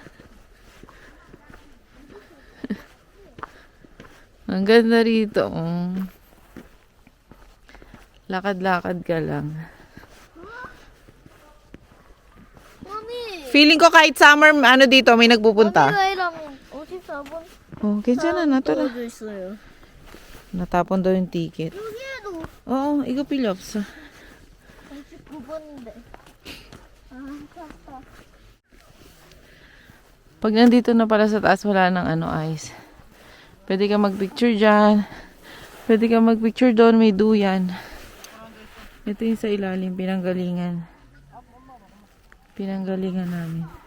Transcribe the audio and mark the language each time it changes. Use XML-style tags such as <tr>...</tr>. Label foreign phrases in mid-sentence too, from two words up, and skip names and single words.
<tl>Ang ganda rito. Oh. Lakad-lakad ka lang. Mami! Feeling ko kahit summer, ano dito, may nagpupunta.</tl> <ko>왜랑 54번 Oh, 괜찮아, 나더라. 떨어져 있어요.</ko> <tl>Natapon daw yung ticket.</tl> <ko>여기에도 Oo, 이거 필요 없어. 59번인데. 아, 아깝다.</ko> <tl>Pag nandito na pala sa taas, wala nang ano, ice. Pwede ka mag-picture dyan. Pwede ka mag-picture doon, may duyan. Ito yung sa ilalim, pinanggalingan. Pinanggalingan namin.</tl>